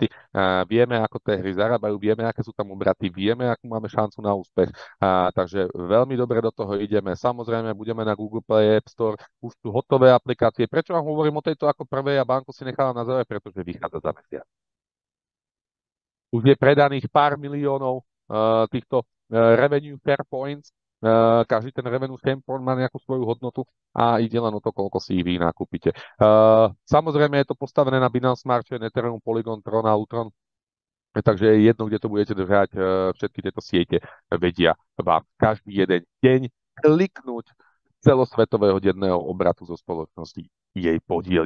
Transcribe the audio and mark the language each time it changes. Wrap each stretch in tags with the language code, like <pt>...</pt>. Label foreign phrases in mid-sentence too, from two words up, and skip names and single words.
<sk>Vieme, ako tie hry zarábajú, vieme, aké sú tam obraty, vieme, akú máme šancu na úspech. Takže veľmi dobre do toho ideme. Samozrejme, budeme na Google Play, App Store, už sú hotové aplikácie. Prečo vám hovorím o tejto ako prvej a banku si nechávam na záver, pretože vychádza za mesiac. Už je predaných pár miliónov týchto</sk> <en>revenue fair points.</en> <sk>Každý ten</sk> <en>revenue share point</en> <sk>má nejakú svoju hodnotu a ide len o to, koľko si ich vy nakúpite. Samozrejme je to postavené na Binance Smart Chain, Ethereum, Polygon, Tron a Utron. Takže je jedno, kde to budete držať, všetky tieto siete vedia vám každý jeden deň kliknúť celosvetového denného obratu zo spoločnosti jej podiel.</sk>